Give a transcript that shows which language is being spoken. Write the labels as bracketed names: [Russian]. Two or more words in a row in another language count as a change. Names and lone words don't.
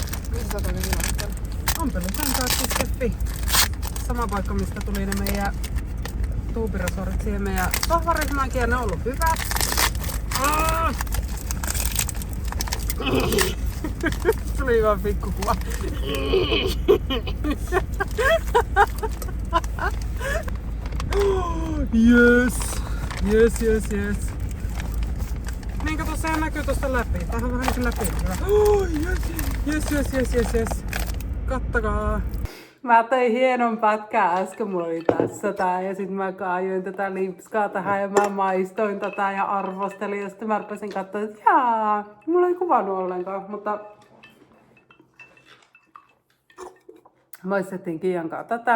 [Finnish] Missä sä oot oikein ilmoittanut? Ompelukankaat.fi. Sama paikka, mistä tuli ne meidän tuubiresorit siihen meidän sohvaryhmäänkin ja ne on ollut hyvät. Tuli vaan pikkukuva. Yes. [English] Yes, yes, yes. [Finnish] Niin kato, sehän näkyy tosta läpi. Tähän on vähän niin läpi. [English] Yes, yes, yes, yes, yes. Kattakaa. [Finnish] Mä tein hienon pätkää äsken, mulla oli tässä tää ja sit mä kaajoin tätä lipskaa tähän ja mä maistoin tätä ja arvostelin ja sitten mä rupesin katsoa, että jaa, mulla ei kuvannut ollenkaan, mutta maistettiin Kiian kanssa tätä.